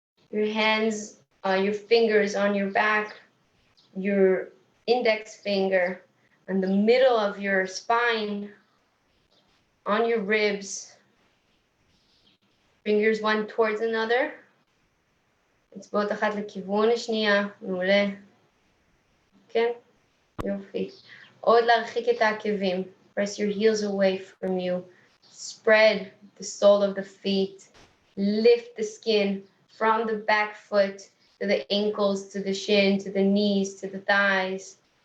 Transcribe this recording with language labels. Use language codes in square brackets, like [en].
[en] Your hands, your fingers on your back, your index finger on the middle of your spine, on your ribs, fingers one towards another. [he] אצבעות אחת לכיוון השנייה, מעולה. כן? יופי. עוד להרחיק את העקבים. [en] Press your heels away from you. Spread the sole of the feet. Lift the skin from the back foot to the ankles, to the shin, to the knees, to the thighs.